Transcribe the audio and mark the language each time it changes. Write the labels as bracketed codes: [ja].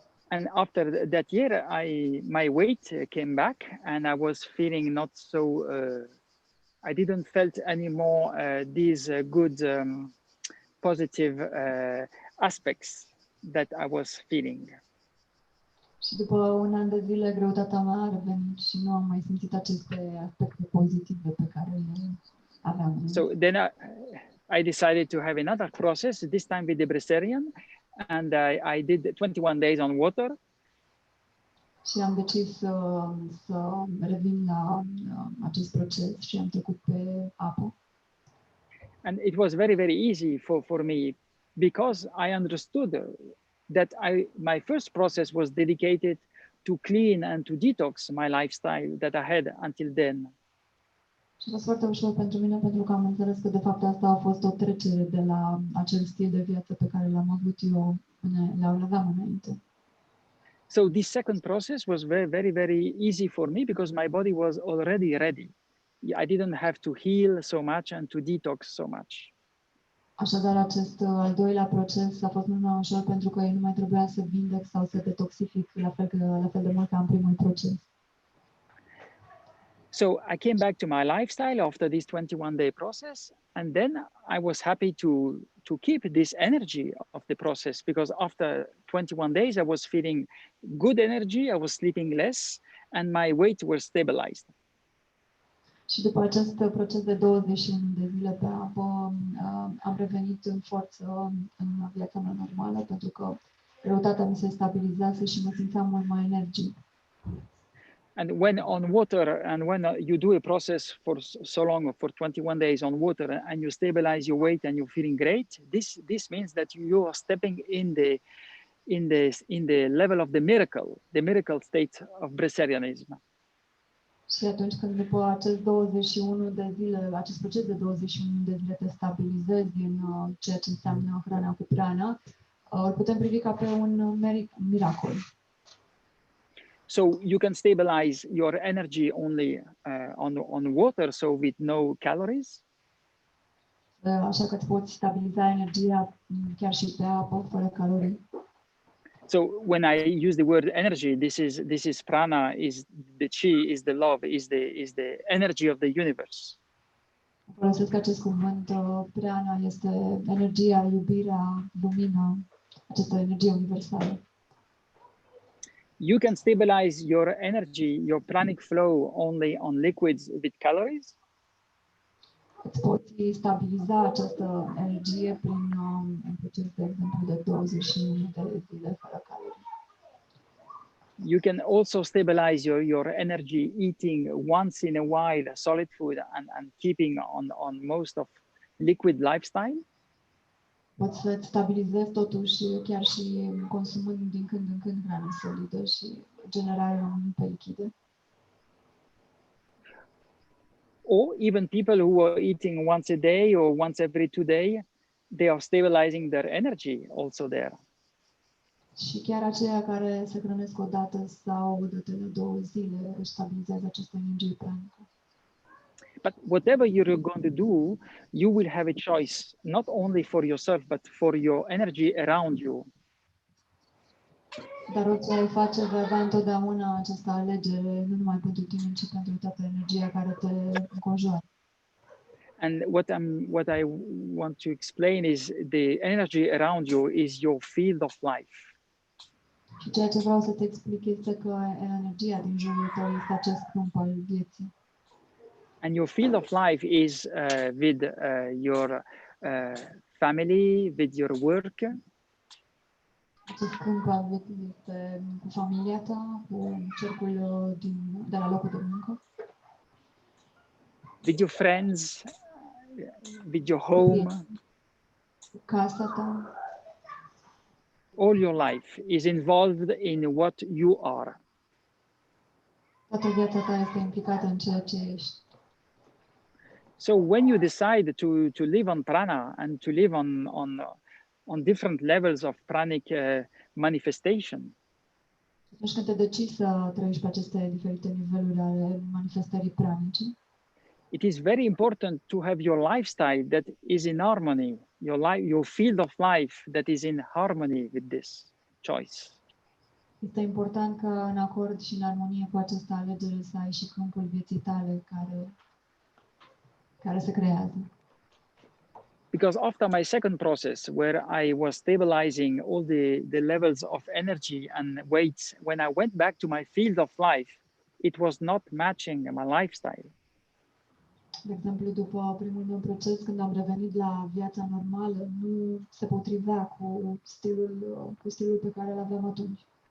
[en] And after that year, my weight came back, and I was feeling not so. I didn't felt anymore these good positive aspects that I was feeling. [ro] Și după un an de zile, greutatea mea a revenit și nu am mai simțit aceste aspecte pozitive pe care le aveam. [en] So then I decided to have another process, this time with the Bresserian, and I did 21 days on water. [ro] Și am decis să revin la acest proces și am trecut pe apă. [en] And it was very, very easy for me because I understood that my first process was dedicated to clean and to detox my lifestyle that I had until then. [ro] Și a fost foarte ușor pentru mine pentru că am înțeles că de fapt asta a fost o trecere de la acel stil de viață pe care l-am avut eu, le-am aveam înainte. [en] So this second process was very, very, very easy for me because my body was already ready. I didn't have to heal so much and to detox so much. [ro] Așadar, acest al doilea proces a fost mult mai ușor pentru că nu mai trebuia să vindec sau să detoxific la fel de mult ca în primul proces. [en] So I came back to my lifestyle after this 21-day process, and then I was happy to keep this energy of the process because after 21 days I was feeling good energy, I was sleeping less, and my weight was stabilized. [ro] Și după acest proces de 21 de zile pe apă, am revenit în forță în viața mea normală pentru că greutatea mi se stabilizase și mă simțeam mult mai energic. [en] And when on water, and when you do a process for so long, for 21 days on water, and you stabilize your weight and you're feeling great, this means that you are stepping in the level of the miracle state of Bresserianism. [ro] Și atunci când după acest 21 de zile, acest proces de 21 de zile te stabilizezi în ceea ce înseamnă hrana cu prana, îl putem privi ca pe un miracol. [en] So you can stabilize your energy only on water, so with no calories. [ro] Așa că îți poți stabiliza energia chiar și pe apă, fără calorii. [en] So when I use the word energy, this is prana, is the chi, is the love, is the energy of the universe. [ro] Folosesc acest cuvânt, prana este energia, iubirea, lumina, această energie universală. [en] You can stabilize your energy, your pranic flow only on liquids with calories. [ro] Îți poți stabiliza această energie prin un proces, de exemplu, de 21 de zile fără calorii. [en] You can also stabilize your energy eating once in a while solid food and keeping on most of liquid lifestyle. [ro] Poți să-ți stabilizezi totuși chiar și consumând din când în când hrană solidă și generarea rămânând pe lichide. [en] Or even people who are eating once a day or once every 2 days, they are stabilizing their energy also there. [ro] Și chiar aceia care se hrănesc o dată sau o dată la 2 zile își stabilizează această energie pranică. [en] But whatever you're going to do, you will have a choice, not only for yourself, but for your energy around you. [ro] Dar orice ai face, vei avea întotdeauna această alegere, nu numai pentru tine, ci pentru toată energia care te înconjoară. [en] And what I want to explain is the energy around you is your field of life. [ro] Și ceea ce vreau să te explic este că energia din jurul tău este acest câmp al vieții. [en] And your field of life is with your family, with your work. [ro] Acest câmp al vieții este cu familia ta, cu cercul de la locul de muncă, [en] with your friends, with your home. [ro] cu casa ta. [en] All your life is involved in what you are. [ro] Toată viața ta este implicată în ceea ce ești. [en] So when you decide to live on prana and to live on different levels of pranic manifestation, [ro] Atunci când te decizi să trăiești pe aceste diferite niveluri ale manifestării pranice, [en] it is very important to have your lifestyle that is in harmony, your field of life that is in harmony with this choice. [ro] Este important ca în acord și în armonie cu această alegere să ai și câmpul vieții tale care se creează. [en] Because after my second process, where I was stabilizing all the levels of energy and weights, when I went back to my field of life, it was not matching my lifestyle. [ro] De exemplu, după primul meu proces, când am revenit la viața normală, nu se potrivea cu stilul pe care îl aveam atunci.